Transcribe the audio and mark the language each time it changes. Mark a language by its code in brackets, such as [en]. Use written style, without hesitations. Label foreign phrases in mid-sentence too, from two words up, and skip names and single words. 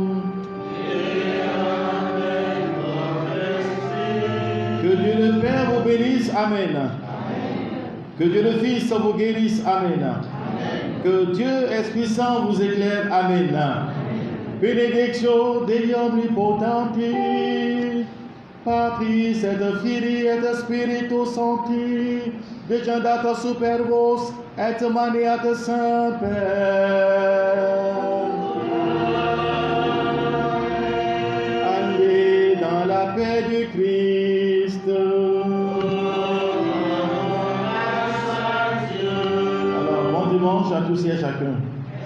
[fr] Que Dieu le Père vous bénisse. Amen. Que Dieu le Fils vous guérisse. Amen. Que Dieu Esprit Saint vous éclaire. Amen. [la] Bénédiction Dei omnipotenti, Patris et Filii et Spiritus Sancti, descendat super vos et maniat Saint-Père. [fr] Allez dans la paix du Christ. Alors, bon dimanche à tous et à chacun.